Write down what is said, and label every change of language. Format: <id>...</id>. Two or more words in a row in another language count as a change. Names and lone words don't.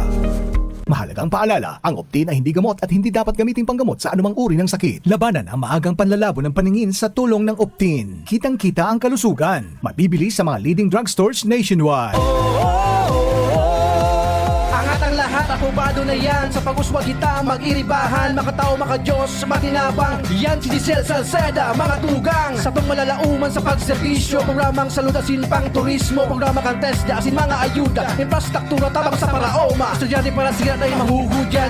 <tl>Mahalagang paalala, ang Optin ay hindi gamot at hindi dapat gamitin panggamot sa anumang uri ng sakit. Labanan ang maagang panlalabo ng paningin sa tulong ng Optin. Kitang-kita ang kalusugan. Mabibili sa mga</tl> <en>leading drugstores nationwide.</en> <tl>Angat ang lahat, apobado na yan.</tl> <bik>Sa pag-uswag kita, mag-iribahan. Makatao, makadiyos, matinabang. Yan si Giselle Salceda, mga tugang. Sa tong malalauman sa pagserbisyo. Programang salud asin pang turismo. Programa kang test, asin mga ayuda. Infrastruktura, tabang sa paraoma. Estudyante para siya ay mahuhudyan.</bik>